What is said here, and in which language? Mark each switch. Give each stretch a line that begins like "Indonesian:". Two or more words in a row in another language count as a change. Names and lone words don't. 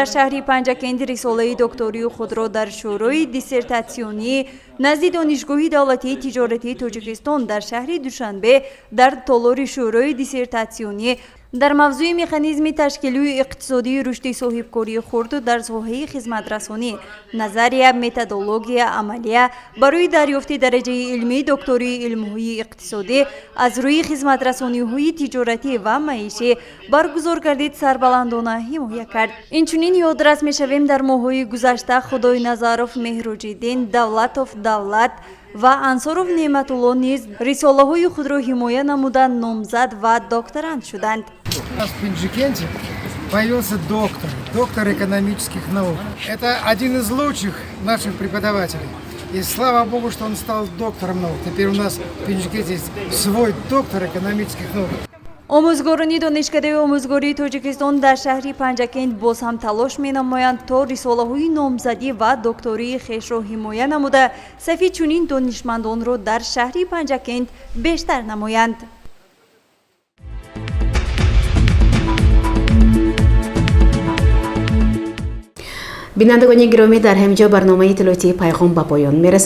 Tajik: шаҳри Панҷакент рисолаи доктории худро дар шӯрои диссертатсионӣ назди Донишгоҳи давлатии тиҷоратии Тоҷикистон дар шаҳри Душанбе дар толори шӯрои диссертатсионӣ дар мавзӯи механизми ташкилии иқтисодии рушди соҳибкории хурд дар соҳаи хизматрасонӣ, назария, методология, амалия барои дарёфти дараҷаи илмии доктории илмҳои иқтисодӣ аз рӯи хизматрасониҳои тиҷоратӣ ва маишӣ баргузор гардид сарбаландона ҳимоя кард. Инчунин ёдрас мешавем дар моҳҳои гузашта Худой Назаров, Меҳруҷиддин, Давлатов Давлат ва Ансоров Неъматулло низ рисолаҳои худро ҳимоя намуда номзад ва докторант шуданд.
Russian: У нас в Панҷакенте появился доктор экономических наук. Это один из лучших наших преподавателей. И слава Богу, что он стал доктором наук. Теперь у нас в Пенджикете есть свой доктор экономических наук.
Tajik: омӯзгорони донишкадаи омӯзгории тоҷикистон дар шаҳри панҷакент боз ҳам талош менамоянд то рисолаҳои номзадӣ ва доктории хешро ҳимоя намуда сафи чунин донишмандонро дар шаҳри панҷакент бештар намоянд. бинандагони гиромӣ, дар ҳамҷо барномаи иттилоотии пайғом ба поён мерасад.